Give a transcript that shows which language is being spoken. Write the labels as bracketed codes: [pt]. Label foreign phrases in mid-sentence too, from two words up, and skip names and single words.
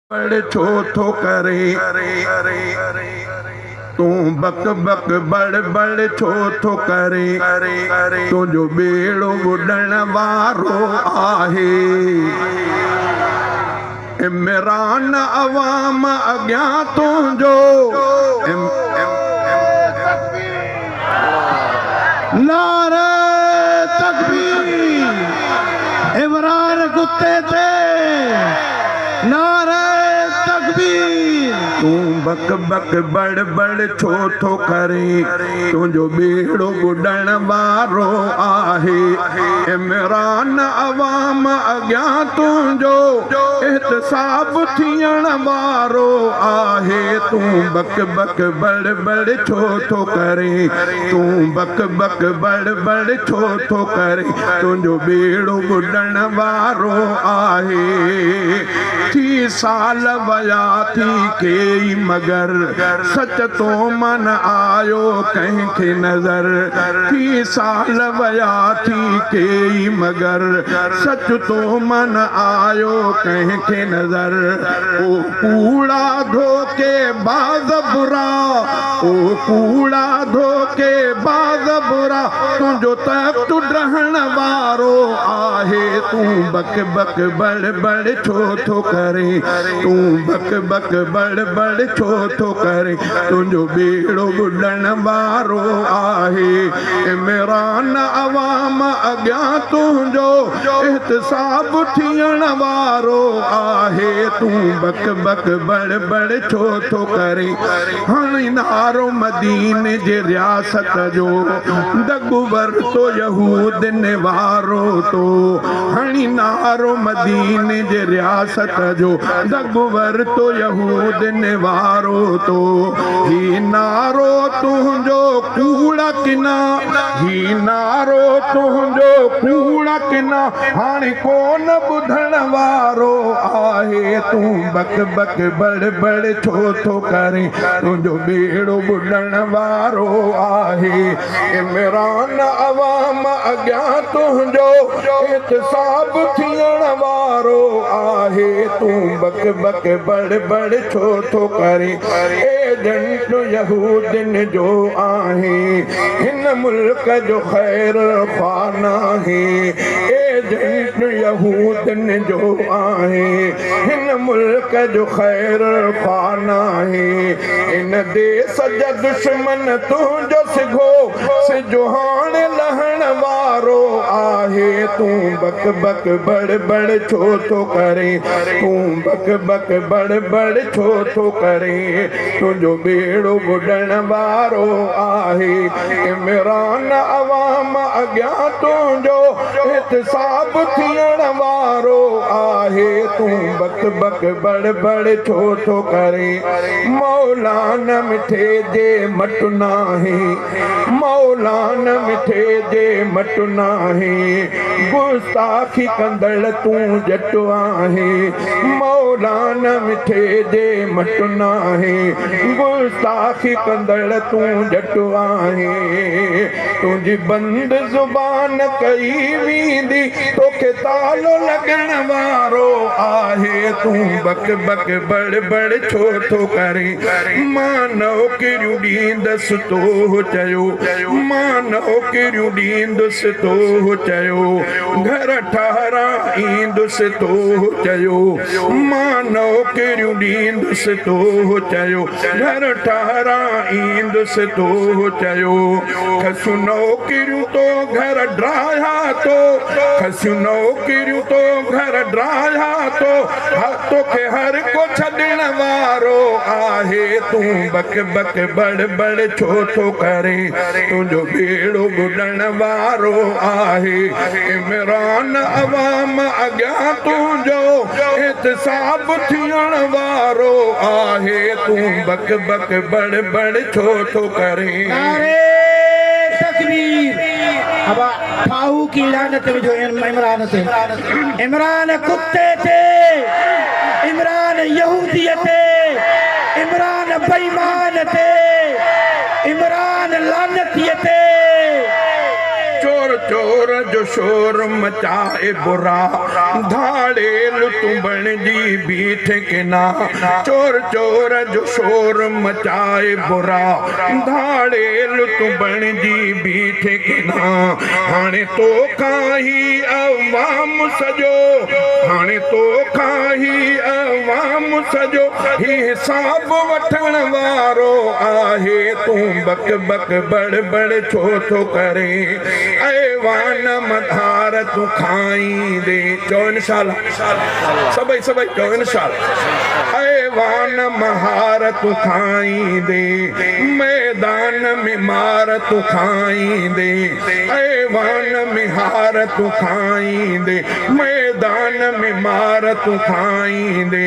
[sd] बड़ छो थो करे तू बक बक बड़ बड़ छो थो करे तुझो बेड़ो बुॾण वारो आहे। इमरान अवाम अॻियां तुंहिंजो [ur] نعرۂ تکبیر. [sd] इमरान कुत्ते थे [ur] نعرۂ تکبیر. [sd] तू बक बक बड़ बड़ छो थो करे तुझो बेड़ो बुॾण वारो आहे। इमरान अवाम अॻियां तुंहिंजो एहतसाब थियण वारो आहे। तू बक बक बड़ बड़ छो थो करे तू बक बक बड़ बड़ छो थो करे तुझो बेड़ो बुॾण वारो आहे। थी साल वया थी कई मगर सच तो मन आयो कंहिंखे नज़र। थी साल वया थी कई मगर सच तो मन आयो कंहिंखे नज़र। ओ कूड़ा धोखे बाज़ बुरा ओ कूड़ा धोखे बाज़ बुरा तुझो तख्त ॾहण वारो आहे। तू बक बक बड़ बड़ छो थो करे तू बक बक बड़ बड़ छो थो करे तुझो बेड़ो बुॾण वारो आहे। इमरान अवाम अॻियां तुंहिंजो एहतसाब थियण वारो आहे। तू बक बक बड़ बड़ छो थो करे हाणे नारो मदीने जे रियासत जो दॻु वरितो यहूदन वारो तो। हाणे नारो मदीने जे रियासत जो दॻु वरितो यहूदन वारो तो। ही नारो तुंहिंजो कूड़ा किना ही नारो तुंहिंजो कूड़ा किना हाणे कोन ॿुधण वारो आहे। तू बक बक बड़ बड़ छो थो करे तुंहिंजो बेड़ो बुॾण वारो आहे। इमरान अवाम अॻियां तुंहिंजो एहतसाब थियण वारो आहे। तू बक बक बड़ बड़ छो थो करे एजेंट यहूदन जो आहे। हिन मुल्क जो ख़ैर ख़्वाह नाहे एजेंट यहूदन जो आहे। हिन मुल्क जो ख़ैर ख़्वाह नाहे इन देश जा दुश्मन तुंहिंजो सिघो सिजो हाणे लहण वारो आहे। तू बक बक बड़ बड़ छो थो करे तू बक बक बड़ बड़ छो थो करे तुझो बेड़ो बुॾण वारो आहे। इमरान अवाम अॻियां तुंहिंजो एहतसाब थियण वारो आहे। तू बक बक बड़ बड़ छो थो करे मौलान मिठे जे मट नाहे मौलान मिठे जे मट नाहे गुस्ताखी कंदड़ तूं जट आहे। मौलान मिठे जे मट नाहे गुस्ताखी कंदड़ तूं जट आहे। तुंहिंजी बंद ज़ुबान कई वेंदी तोखे तालो लॻण वारो आहे। तू बक बक बड़ बड़ छो थो करे मां नौकरियूं ॾींदसि तो चयो मां नौकरियूं ॾींदुसि तो चयो घर ठारां ईंदुसि तो चयो मां नौकरियूं ॾींदुसि तो चयो घर ठारां ईंदुसि तो चयो खसियूं नौकरियूं तो घर ड्राया तो खसियूं नौकरियूं तो घर ड्राया तो तोखे हर को छॾण वारो आहे। तू बक बक बड़ बड़ छो थो करे तुंहिंजो बेड़ो बुॾण वारो आहे। इमरान अवाम अॻियां तुंहिंजो एहतसाब थियण वारो आहे। तू बक बक बड़ बड़ छो थो करे [ur] نعرۂ تکبیر. [sd] अब फाऊ की लानत में जो इमरान थे इमरान कुत्ते थे इमरान यहूदी थे इमरान बेईमान थे इमरान लानती थे। चोर चोर जो शोर मचाए बुरा धाड़ेल तू बन जी बीठ के ना चोर चोर जो शोर मचाए बुरा धाड़ेल तू बन जी बीठ के ना हाणे तो खाही अवाम सजो हाणे तो खाही अवाम सजो ही हिसाब वठण वारो आहे तू बक बक बड़ बड़ छो थो करे ऐवान मधार तू खाई दे चो इंशाल्लाह सभई सभई चो इंशाल्लाह ऐवान महार तू खाई दे मैदान में मार तू खाई दे ऐवान में हार तू खाई दे मैदान में मार तू खाई दे